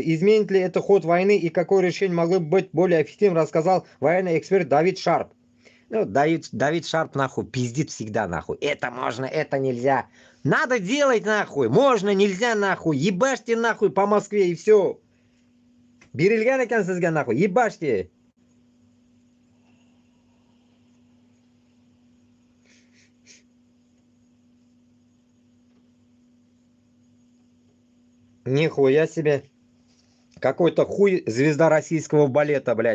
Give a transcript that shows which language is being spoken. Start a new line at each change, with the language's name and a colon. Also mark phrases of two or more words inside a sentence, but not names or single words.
Russian: Изменит ли это ход войны и какое решение могло бы быть более эффективным, рассказал военный эксперт Давид Шарп. Ну, Давид Шарп нахуй пиздит всегда нахуй. Это можно, это нельзя. Надо делать нахуй. Можно, нельзя нахуй. Ебашьте нахуй по Москве и все.
Uzbek: Берилган экен сизге
Russian: нахуй. Ебашьте. Нихуя себе. Какой-то хуй звезда российского балета, блядь.